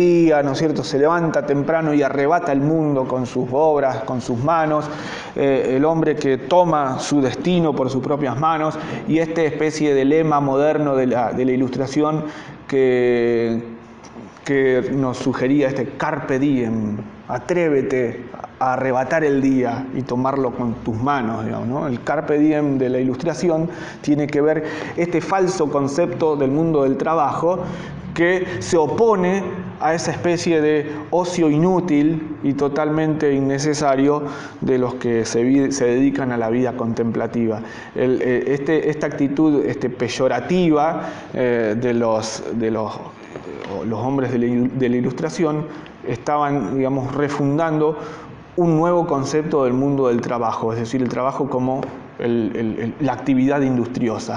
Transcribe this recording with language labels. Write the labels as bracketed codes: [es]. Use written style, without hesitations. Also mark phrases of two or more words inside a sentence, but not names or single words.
[es] día, ¿no es cierto?, se levanta temprano y arrebata el mundo con sus obras, con sus manos, el hombre que toma su destino por sus propias manos, y esta especie de lema moderno de la Ilustración que nos sugería este [la] carpe diem, [es] atrévete a arrebatar el día y tomarlo con tus manos, digamos, ¿no? El [la] carpe diem [es] de la Ilustración tiene que ver este falso concepto del mundo del trabajo que se opone a esa especie de ocio inútil y totalmente innecesario de los que se dedican a la vida contemplativa. Esta actitud peyorativa de los hombres de la Ilustración estaban, digamos, refundando un nuevo concepto del mundo del trabajo, es decir, el trabajo como la actividad industriosa.